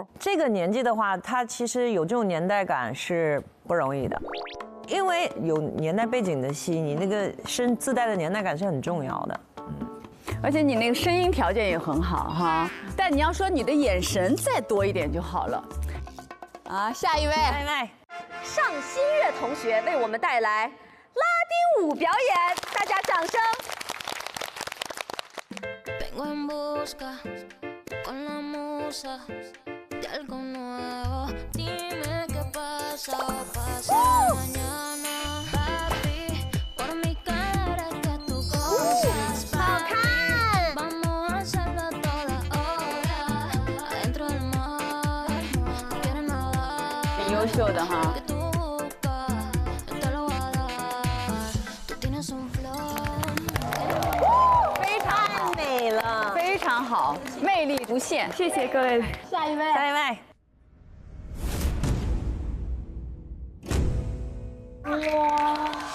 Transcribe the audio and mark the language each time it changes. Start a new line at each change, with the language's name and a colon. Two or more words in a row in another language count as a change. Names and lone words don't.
Chinese: 这个年纪的话，他其实有这种年代感是不容易的，因为有年代背景的戏，你那个自带的年代感是很重要的。而且你那个声音条件也很好哈，但你要说你的眼神再多一点就好了。下一位，尚新月同学为我们带来《 舞表演，大家掌声。
Spanish: Vengo en busca con la musa de algo nuevo. Dime qué pasa o pasa mañana. Happy por mi cara que tú conoces. Papi, vamos a hacerlo toda hora. Adentro del mar, no quiero nadar.
Chinese: 挺优秀的哈。非常好，魅力无限，谢谢各位。下一位，下一位。哇！